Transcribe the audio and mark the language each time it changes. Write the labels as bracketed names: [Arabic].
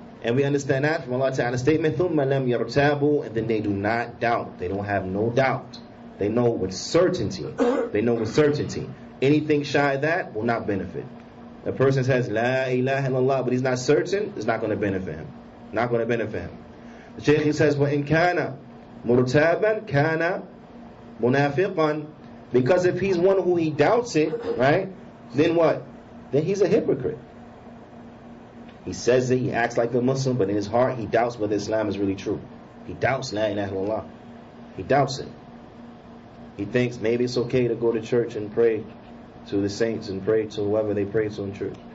[English] And we understand that from Allah Ta'ala's statement, [Arabic] ثُمَّ لَمْ يَرْتَابُوا, [English] and then they do not doubt. They don't have no doubt. They know with certainty. They know with certainty. Anything shy of that will not benefit. A person says, La ilaha illallah, but he's not certain, it's not going to benefit him. Not going to benefit him. The Shaykh says, [Arabic] وَإِنْ كَانَ مُرْتَابًا كَانَ مُنَافِقًا. [English] Because if he's one who he doubts it, right, then what? Then he's a hypocrite. He says it, he acts like a Muslim, but in his heart he doubts whether Islam is really true. He doubts La ilaha illallah. He doubts it. He thinks maybe it's okay to go to church and pray to the saints and pray to whoever they pray to in church.